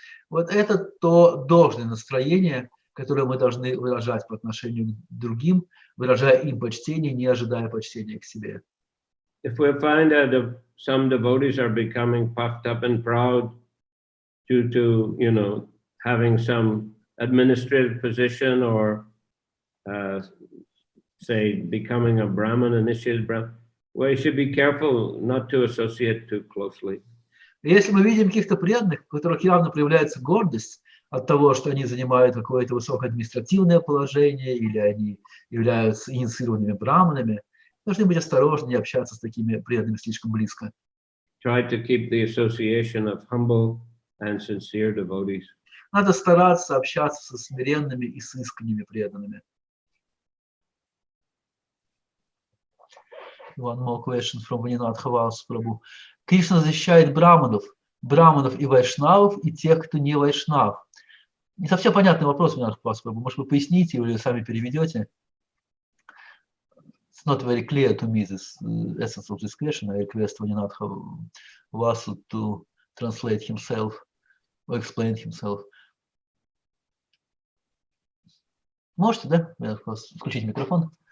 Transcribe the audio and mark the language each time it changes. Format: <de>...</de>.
<ru>Вот это то должное настроение, которое мы должны выражать по отношению к другим, выражая им почтение, не ожидая почтения к себе.</ru> <en>If we find that some devotees are becoming puffed up and proud due to, having some administrative position or, say, becoming a Brahmin, initiated Brahmin, we should be careful not to associate too closely.</en> <ru>Если мы видим каких-то преданных, у которых явно проявляется гордость от того, что они занимают какое-то высокое административное положение или они являются инициированными браманами, должны быть осторожны, не общаться с такими преданными слишком близко.</ru> <en>Try to keep the association of humble and sincere devotees.</en> <ru>Надо стараться общаться со смиренными и с искренними преданными.</ru> <en>One more question from Vinod Havas, Prabhu.</en> <ru>Кришна защищает браманов и вайшнавов, и тех, кто не вайшнав. Не совсем понятный вопрос, Vinod Havas, Prabhu. Может, вы поясните или сами переведете?</ru> <en>It's not very clear to me, this essence of this question. I request Vinod Havas to translate himself or explain himself.</en> <ru>Можете, да? Включить микрофон.</ru>